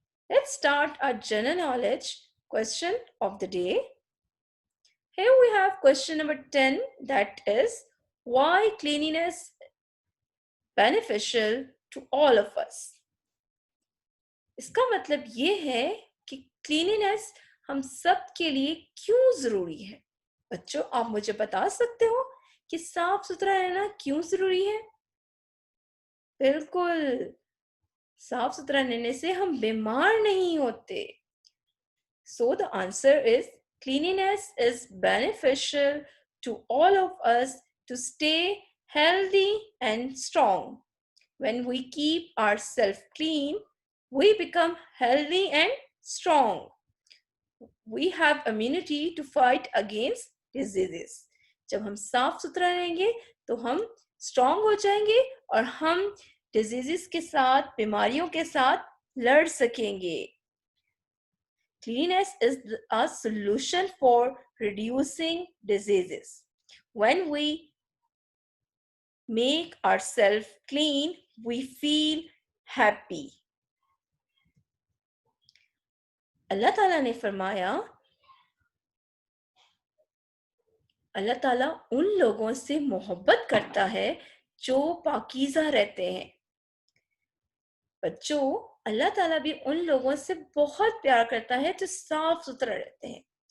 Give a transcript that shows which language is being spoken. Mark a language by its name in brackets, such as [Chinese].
[English] Let's start our general knowledge question of the day. Here we have question number 10, that is, why cleanliness beneficial to all of us? [Hindi] इसका मतलब ये है कि cleanliness हम सब के लिए क्यों जरूरी है? बच्चों, आप मुझे बता सकते हो कि साफ सुथरा रहना क्यों जरूरी है? बिल्कुल, साफ सुथरा रहने से हम बीमार नहीं होते. [English] So the answer is cleanliness is beneficial to all of us to stay healthy and strong. When we keep ourselves clean, we become healthy and strong. We have immunity to fight against diseases. [Hindi] जब हम साफ सुथरा रहेंगे तो हम strong हो जाएंगे और हम डिजीजेस के साथ, बीमारियों के साथ लड़ सकेंगे. [English] Cleanliness is a solution for reducing diseases. When we make ourselves clean, we feel happy. [Hindi] अल्लाह ताला ने फरमाया, अल्लाह ताला उन लोगों से मोहब्बत करता है जो पाकीज़ा रहते हैं. बच्चों, अल्लाह ताला भी उन लोगों से बहुत प्यार करता है जो साफ सुथरा रहते हैं.